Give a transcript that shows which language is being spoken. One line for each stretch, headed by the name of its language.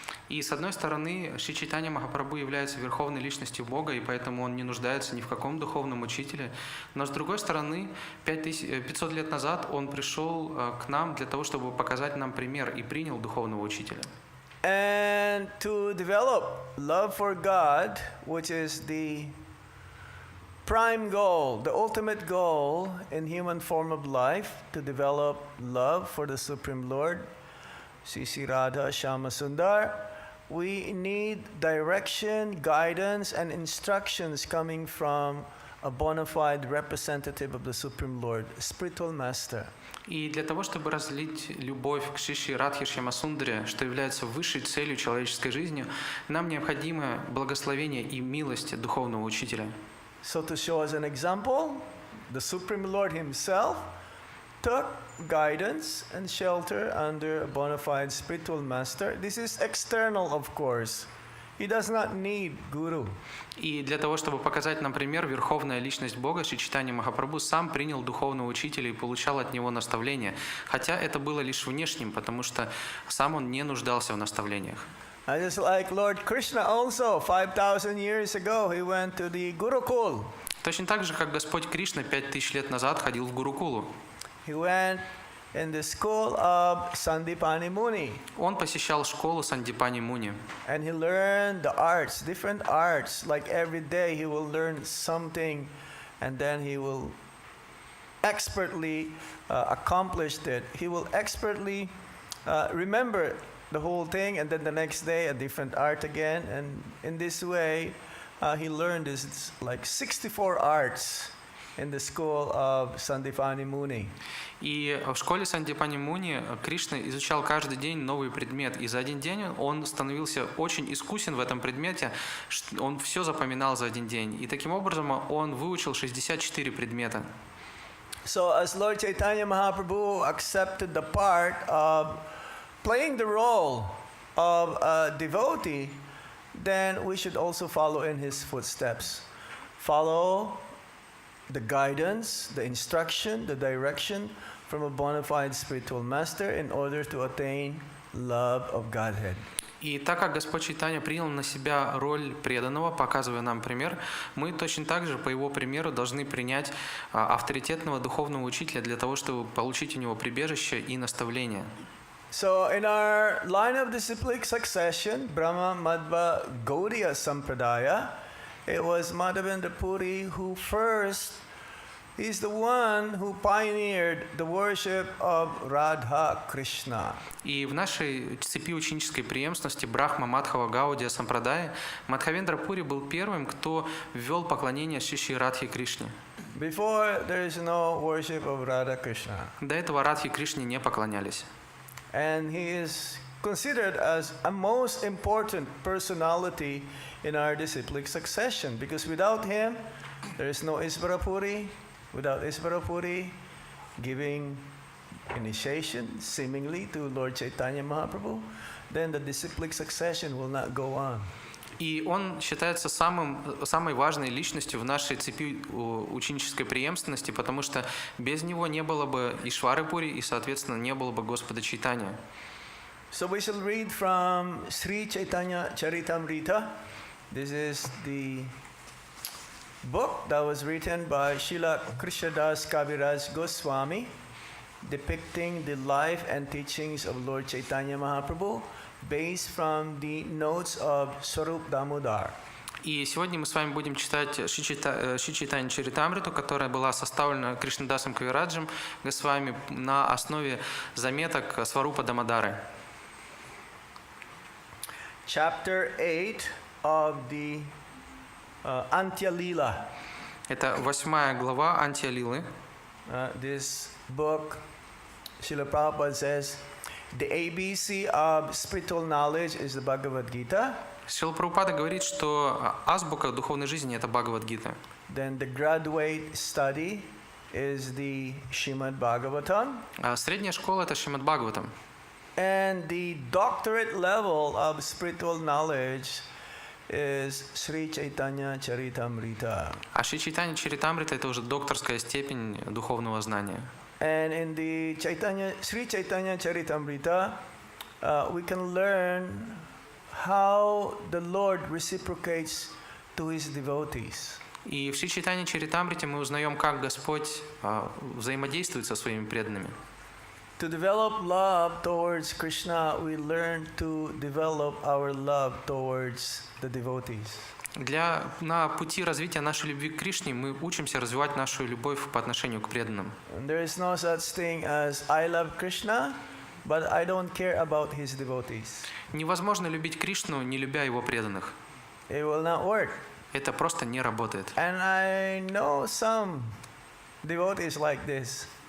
Russian: И с одной стороны, Шри Чайтанья Махапрабху является верховной личностью Бога, и поэтому он не нуждается ни в каком духовном учителе. Но с другой стороны, 500 лет назад он пришел к нам для того, чтобы показать нам пример, и принял духовного учителя.
English: And to develop love for God, which is the prime goal, the ultimate goal in human form of life, to develop love for the Supreme Lord, Sri Radha Shama Sundar, we need direction, guidance, and instructions coming from a bona fide representative of the Supreme Lord, a spiritual master.
Russian: И для того, чтобы разлить любовь к Шри Радхе Шьямасундаре, что является высшей целью человеческой жизни, нам необходимо благословение и милость духовного учителя.
English: So to show us an example, the Supreme Lord himself took guidance and shelter under a bona fide spiritual master. This is external, of course. He does not need guru.
Russian: И для того, чтобы показать нам пример, верховная личность Бога, Шри Чайтанья Махапрабху сам принял духовного учителя и получал от него наставления. Хотя это было лишь внешним, потому что сам он не нуждался в наставлениях.
English: Just like Lord Krishna also, 5,000 years ago, he went to the Gurukul.
Russian: Точно так же, как Господь Кришна 5000 лет назад ходил в Гурукулу.
English: He went in the school of Sandipani Muni.
Russian: Он посещал школу Сандипани Муни.
English: And he learned the arts, different arts. Like every day he will learn something, and then he will expertly accomplish it. He will expertly remember the whole thing, and then the next day a different art again. And in this way, he learned this like 64 arts in the school of Sandipani Muni.
Russian: И в школе Сандипани Муни Кришна изучал каждый день новый предмет. И за один день он становился очень искусен в этом предмете. Он все запоминал за один день. И таким образом он выучил 64 предмета.
English: So as Lord Chaitanya Mahaprabhu accepted the part of playing the role of a devotee, then we should also follow in his footsteps. Follow the guidance, the instruction, the direction from a bona fide spiritual master in order to attain love of Godhead.
Russian: И так как Господь Чайтанья принял на себя роль преданного, показывая нам пример, мы точно так же по его примеру должны принять авторитетного духовного учителя для того, чтобы получить у него прибежище и наставление.
English: So in our line of disciplic succession, Brahma Madhva Gaudiya Sampradaya, it was Madhavendra Puri who first He's the one who pioneered the worship of Radha Krishna.
Russian: И в нашей цепи ученической преемственности Брахма Мадхава Гаудия Сампрадай Мадхавендра Пури был первым, кто ввел поклонение Шри Шри Радхе Кришне.
English: Before, there is no worship of Radha Krishna.
Russian: До этого Радхе Кришне не поклонялись.
English: And he is considered as a most important personality in our disciplic succession, because without him, there is no Isvarapuri. Without Isvarapuri giving initiation seemingly to Lord Chaitanya Mahaprabhu, then the disciplic succession will not go on.
Russian: И он считается самой важной личностью в нашей цепи ученической преемственности, потому что без него не было бы Ишвары Пури и, соответственно, не было бы Господа Чайтанья.
English: So we shall read from Sri Chaitanya Charitamrita. This is the book that was written by Srila Krishnadas Kaviraj Goswami, depicting the life and teachings of Lord Chaitanya Mahaprabhu, based from the notes of Swarup Damodar.
Russian: И сегодня мы с вами будем читать Шри Чайтанья Чаритамриту, которая была составлена Кришнадасом Кавираджем Госвами на основе заметок Сварупа Дамодары.
English: Chapter 8 of the Antya Lila.
Russian: Это 8 глава Антья Лилы.
English: This book, Srila Prabhupada says, the ABC of spiritual knowledge is the Bhagavad Gita.
Russian: Шрила Прабхупада говорит, что азбука духовной жизни – это Бхагавад-гита.
English: Then the graduate study is the Srimad Bhagavatam.
Russian: А средняя школа – это Шримад Бхагаватам.
English: And the doctorate level of spiritual knowledge is Sri Chaitanya Charitamrita.
Russian: А Шри Чайтанья Чаритамрита – это уже докторская степень духовного знания.
English: And in the Sri Chaitanya Charitamrita, we can learn how the Lord reciprocates to his devotees.
Russian: И в Шри Чайтанья Чаритамрите мы узнаем, как Господь взаимодействует со своими преданными.
English: To develop love towards Krishna, we learn to develop our love towards the devotees.
Russian: На пути развития нашей любви к Кришне мы учимся развивать нашу любовь по отношению к преданным.
English: There is no such thing as I love Krishna, but I don't care about his devotees.
Russian: Невозможно любить Кришну, не любя его преданных.
English: It will not work.
Russian: Это просто не работает.
English: And I know some devotees like this.